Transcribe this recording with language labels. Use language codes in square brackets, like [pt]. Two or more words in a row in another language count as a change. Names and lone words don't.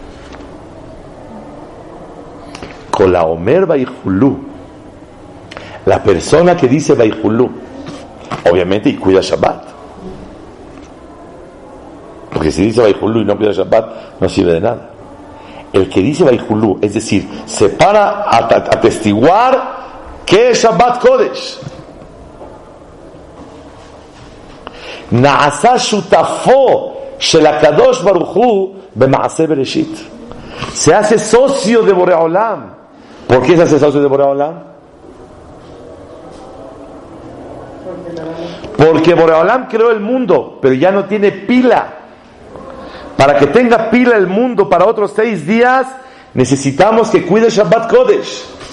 [es] Con la [he] אומר ויכולו, [es] la persona que dice Baihulú, obviamente, y cuida Shabbat. Porque si dice Baihulú y no cuida Shabbat, no sirve de nada. El que dice Baihulú, es decir, se para a atestiguar que es [he] שבת קודש. נעשה שותפו של הקדוש ברוך הוא במעשה בראשית. [es] Se hace socio de Boreolam. ¿Por qué se hace socio de Boreolam? Porque Boreolam creó el mundo, pero ya no tiene pila. Para que tenga pila el mundo para otros 6 días, necesitamos que cuide [he] שבת קודש.